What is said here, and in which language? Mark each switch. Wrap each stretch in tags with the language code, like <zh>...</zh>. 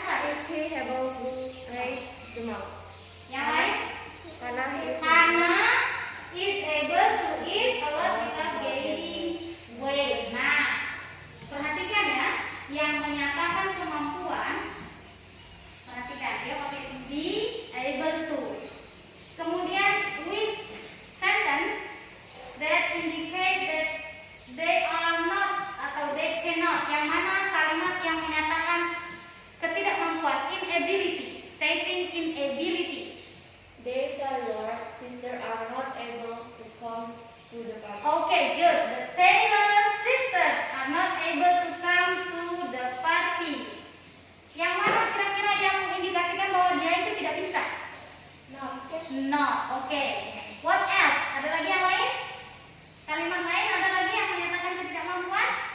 <en>Is he able to read the mouth?</en> <id>Yang lain?</id> <en>Karena Karena is able to eat a lot without gaining weight.</en> <id>Nah, perhatikan ya, yang menyatakan kemampuan. Perhatikan, dia pakai be able to. Kemudian</id> <en>which sentence that indicate that they are not</en> <id>atau</id> <en>they cannot.</en> <id>Yang mana kalimat yang menyatakan ketidakmampuan,</id> <en>inability, stating inability. they, Taylor, sister are not able to come to the party. Okay, good. The Taylor sisters are not able to come to the party.</en> <id>Yang mana kira-kira yang mengindikasikan bahwa dia itu tidak bisa?</id> <en>No, okay. What else?</en> <id>Ada lagi yang lain? Kalimat lain ada lagi yang menyatakan ketidakmampuan?</id>